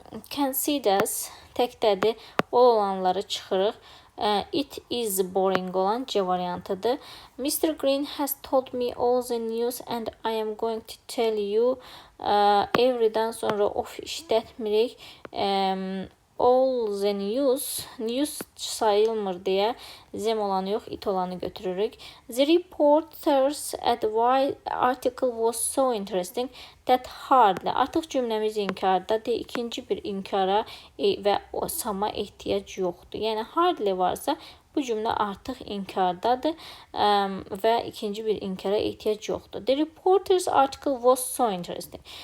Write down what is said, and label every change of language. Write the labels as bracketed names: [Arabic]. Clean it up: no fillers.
[Azerbaijani] Considers təkdədir. O olanları çıxırıq. [English] It is boring [Azerbaijani] olan C variantıdır. [English] Mr. Green has told me all the news and I am going to tell you. [Azerbaijani] Every'dən sonra of işlətmirik. [English] All the news [Azerbaijani] sayılmır deyə zem olanı yox, it olanı götürürük. [English] The reporter's article was so interesting that hardly. [Azerbaijani] Artıq cümləmiz inkardadır. İkinci bir inkara və sama ehtiyac yoxdur. Yəni hardly varsa bu cümlə artıq inkardadır və ikinci bir inkara ehtiyac yoxdur. [English] The reporter's article was so interesting.